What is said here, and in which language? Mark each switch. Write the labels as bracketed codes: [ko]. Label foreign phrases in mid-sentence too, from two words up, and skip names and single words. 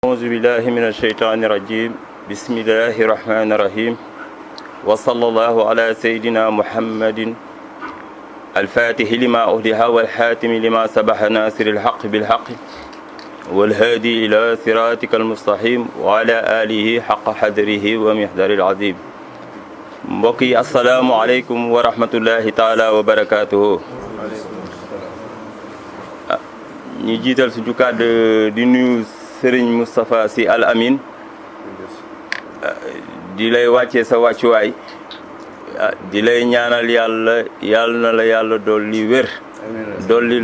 [ar] أعوذ بالله من الشيطان الرجيم بسم الله الرحمن الرحيم وصلى الله على سيدنا محمد الفاتح لما أهدها والحاتم لما سبح ناصر الحق بالحق والهادي إلى صراطك المستقيم وعلى آله حق حضره ومقدار العظيم [wo] mbokk yi [ar] السلام عليكم ورحمة الله تعالى وبركاته. [wo] ñi jiital suñu kàddu di nuyu Serigne Moustapha Sy Al Amin di lay wàccee sa wàccuwaay di lay ñaanal yàlla na la yàlla dolli wér dolli